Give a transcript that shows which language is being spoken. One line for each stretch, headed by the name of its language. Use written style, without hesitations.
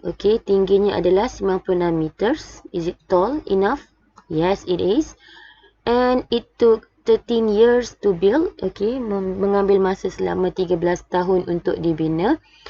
Malay: Okay, tingginya adalah 96 meters.
English: Is it tall enough? Yes, it is. And it took 13 years to build.
Malay: Okay, mengambil masa selama 13 tahun untuk dibina.